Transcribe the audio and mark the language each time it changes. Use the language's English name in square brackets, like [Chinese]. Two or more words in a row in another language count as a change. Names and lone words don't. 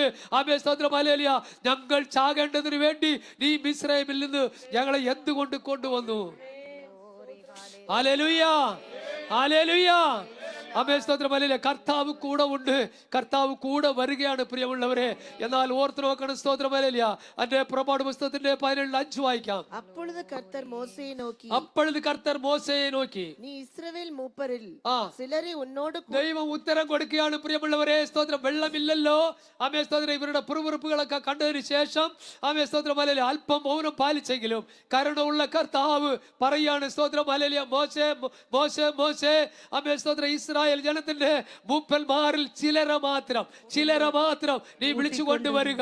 [Malayalam] ആമേ സ്തോത്രം ഹല്ലേലൂയ ഞങ്ങൾ ചാകേണ്ടതിന് വേണ്ടി നീ മിസ്രയീമിൽ നിന്ന് ഞങ്ങളെ എന്തുകൊണ്ട് കൊണ്ടുവന്നു? ഹല്ലേലൂയ, ഹല്ലേലൂയ. ആമേ സ്തോത്രം ഹല്ലേലൂയ. കർത്താവ് കൂടെ ഉണ്ട്, കർത്താവ് കൂടെ വരികയാണ് പ്രിയമുള്ളവരെ. എന്നാൽ ഓർത്ത് നോക്കണം സ്തോത്രം ഹല്ലേലൂയ. അതിന്റെ പുറപ്പാട് പുസ്തകത്തിന്റെ 17:5 വായിക്കാം. [Tamil] அப்பொழுது கர்த்தர் மோசேயை நோக்கி நீ இஸ்ரவேல் மூப்பரில் சிலரை உன்னோடு [Malayalam] ദൈവം ഉത്തരം കൊടുക്കുകയാണ് പ്രിയമുള്ളവരെ സ്തോത്രം. വെള്ളമില്ലല്ലോ ആമേ സ്തോത്രം. ഇവരുടെ പുറപുറപ്പുകളൊക്കെ കണ്ടതിന് ശേഷം ആമേ സ്തോത്രം ഹല്ലേലൂയ അല്പം മൗനം പാലിച്ചെങ്കിലും കരുണയുള്ള കർത്താവ് പറയാണ് സ്തോത്രം ഹല്ലേലൂയ മോശേ ആമേ സ്തോത്രം ഇസ്രായേൽ ജനത്തിന്റെ മൂപ്പന്മാരിൽ ചിലരെ മാത്രം നീ വിളിച്ചു കൊണ്ടുവരിക.